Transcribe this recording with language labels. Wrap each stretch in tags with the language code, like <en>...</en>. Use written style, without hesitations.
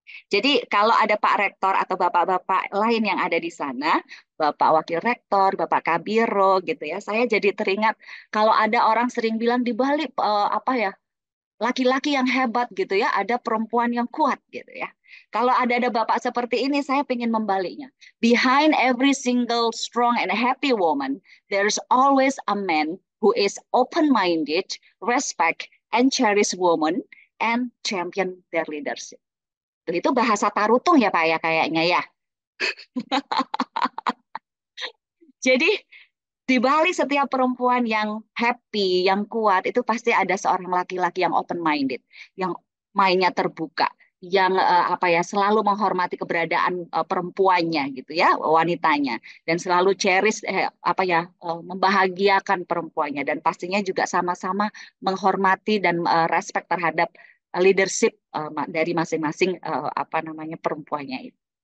<id>Jadi kalau ada Pak Rektor atau Bapak-Bapak lain yang ada di sana, Bapak Wakil Rektor, Bapak Kabiro gitu ya, saya jadi teringat kalau ada orang sering bilang di balik laki-laki yang hebat gitu ya, ada perempuan yang kuat gitu ya. Kalau ada Bapak seperti ini, saya ingin membaliknya.</id> <en>Behind every single strong and happy woman, there's always a man who is open-minded, respect, and cherish women, and champion their leadership.</en> <id>Itu bahasa Tarutung ya Pak ya kayaknya ya. Jadi di balik setiap perempuan yang happy, yang kuat, itu pasti ada seorang laki-laki yang open-minded, yang mainnya terbuka, yang selalu menghormati keberadaan perempuannya gitu ya, wanitanya, dan selalu cherish membahagiakan perempuannya, dan pastinya juga sama-sama menghormati dan respect terhadap leadership dari masing-masing perempuannya itu.</id>